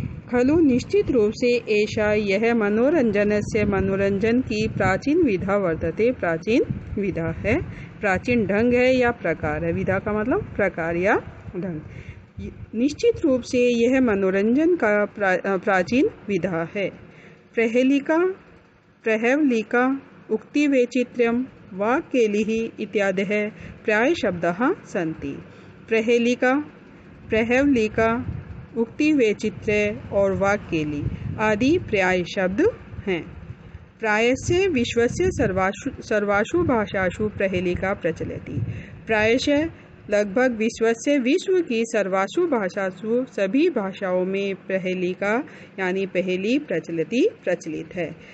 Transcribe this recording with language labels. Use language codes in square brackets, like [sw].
[sa] खलु [hi] निश्चित रूप से [sa] एषा [hi] यह मनोरंजन की प्राचीन विधा [sa] वर्तते। [hi] प्राचीन विधा है, प्राचीन ढंग है या प्रकार है। विधा का मतलब प्रकार या ढंग। निश्चित रूप से यह मनोरंजन का प्राचीन विधा है। [sa] प्रहेलिका उक्तिवैचित्र्यं वाक्यलिः इत्यादयः प्रायशब्दाः सन्ति। [hi] प्रहेलिका उक्तिवैचित्र्य और वाक्यली आदि प्राय शब्द हैं। [sa] प्रायस्य विश्वस्य सर्वासु भाषासु पहेलिका प्रचलति। प्रायशः [hi] लगभग विश्व की [sa] सर्वासु भाषासु [hi] सभी भाषाओं में पहेलिका यानी पहेली प्रचलित है।